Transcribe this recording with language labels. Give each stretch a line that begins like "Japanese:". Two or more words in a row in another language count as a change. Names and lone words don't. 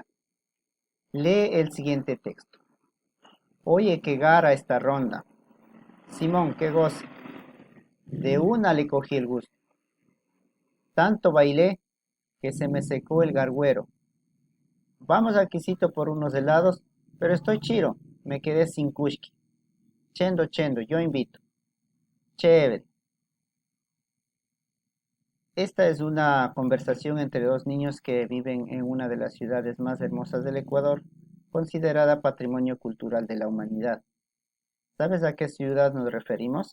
Spanish: Lee el siguiente texto. Oye, qué gara esta ronda. Simón, qué goce. De una le cogí el gusto. Tanto bailé que se me secó el garguero. Vamos al Quisito por unos helados, pero estoy chiro. Me quedé sin kushki. Chendo, chendo, yo invito. Chévere. Esta es una conversación entre dos niños que viven en una de las ciudades más hermosas del Ecuador, considerada Patrimonio Cultural de la Humanidad. ¿Sabes a qué ciudad nos referimos?